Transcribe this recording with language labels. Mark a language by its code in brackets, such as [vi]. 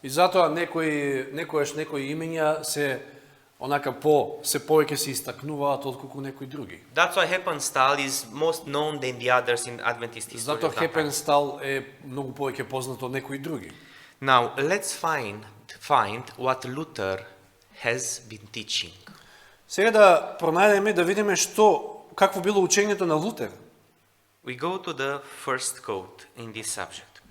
[mk] И затоа некојаш некои имења се онака се повеќе се истакнуваат отколку некои други. [en] That's why Heppenstall is most known than the others in Adventist history. [mk] Затоа [en] of that time. [mk] Хепенстал е многу повеќе познат од некои други. [en] Now, let's find what Luther has been teaching. [mk] Сега да пронајдеме да видиме какво било учењето на Лутер. [en] We go to the first quote in this subject.